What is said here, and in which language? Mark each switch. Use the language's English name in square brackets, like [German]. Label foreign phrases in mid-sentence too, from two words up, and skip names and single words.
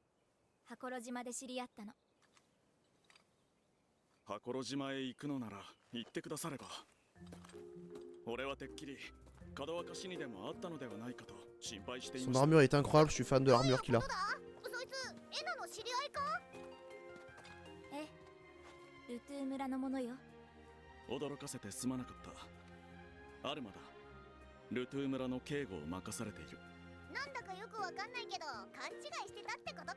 [Japanese] 箱呂島で知り合ったの。箱呂島へ行くのなら行ってくだされば。俺はてっきり門若氏にでもあったのではないかと心配していました。 [French] Son armure est incroyable, je suis fan de l'armure qu'il a. [Japanese] そいつエナの知り合いか？ええ、ルトゥー村のものよ。驚かせてすまなかった。アルマだ。ルトゥー村の警護を任されている。なんだかよくわかんないけど勘違いしてたってことか。